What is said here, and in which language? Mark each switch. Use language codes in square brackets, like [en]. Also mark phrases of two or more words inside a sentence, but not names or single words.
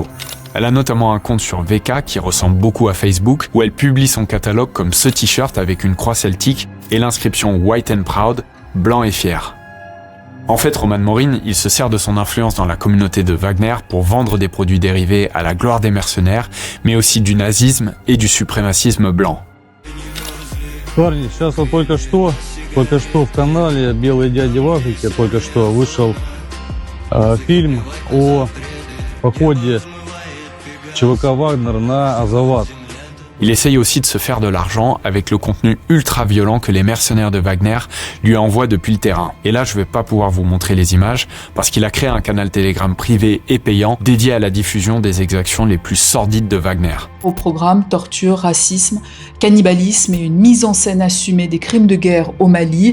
[fr] Elle a notamment un compte sur VK qui ressemble beaucoup à Facebook, où elle publie son catalogue comme ce t-shirt avec une croix celtique et l'inscription [en] White and Proud, [fr] blanc et fier. En fait, Roman Morin, il se sert de son influence dans la communauté de Wagner pour vendre des produits dérivés à la gloire des mercenaires, mais aussi du nazisme et du suprémacisme blanc. [ru] Парни, сейчас вот только что в канале «Белые дяди в Африке» только что вышел фильм о походе ЧВК «Вагнер» на Азават. [fr] Il essaye aussi de se faire de l'argent avec le contenu ultra violent que les mercenaires de Wagner lui envoient depuis le terrain. Et là, je vais pas pouvoir vous montrer les images parce qu'il a créé un canal Telegram privé et payant dédié à la diffusion des exactions les plus sordides de Wagner. Au programme, torture, racisme, cannibalisme et une mise en scène assumée des crimes de guerre au Mali.